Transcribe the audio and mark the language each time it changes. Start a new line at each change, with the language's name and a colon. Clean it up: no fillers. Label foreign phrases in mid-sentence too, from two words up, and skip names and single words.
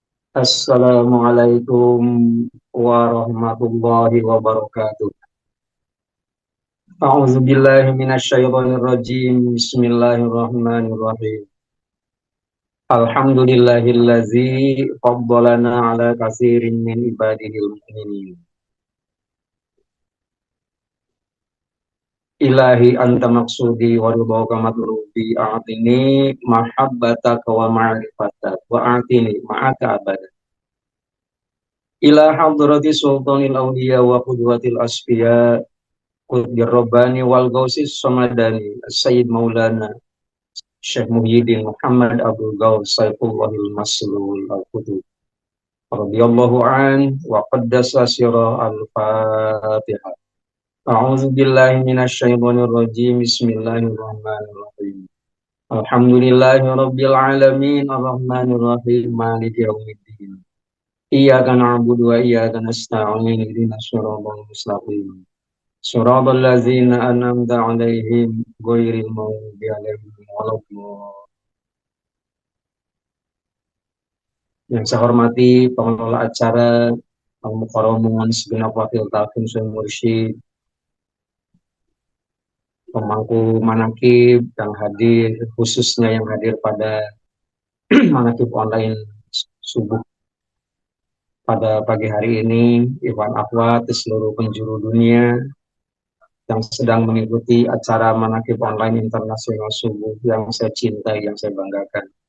Arabic: السلام عليكم ورحمة الله وبركاته. أعوذ بالله من الشيطان الرجيم. بسم الله الرحمن الرحيم. الحمد لله الذي فضلنا على كثير من عباده المؤمنين. إلهي أنت مقصودي ورضاك مطلوبي أعطني محبتك ومعرفتك وأعطني معك أبدا. إلى حضرة سلطان الأولياء وقدوة الأصفياء قطب الرباني والغوث الصمداني سيد مولانا شيخ محيي الدين محمد عبد الغوث سيف الله المسلول القطب رضي الله عن وقدس سره الفاتحة. أعوذ بالله من الشيطان الرجيم. بسم الله الرحمن الرحيم. الحمد لله رب العالمين الرحمن الرحيم مالك يوم الدين. إياك نعبد وإياك نستعين اهدنا الصراط المستقيم. صراط الذين أنعمت عليهم غير المغضوب عليهم ولا الضالين.
Indonesian: Yang saya hormati pengelola acara, Al-Mukarramun segenap wakil talqin Syekh Mursyid, pemangku manakib yang hadir, khususnya yang hadir pada manakib online subuh pada pagi hari ini, Iwan Akhwat di seluruh penjuru dunia yang sedang mengikuti acara manakib online internasional subuh yang saya cintai, yang saya banggakan.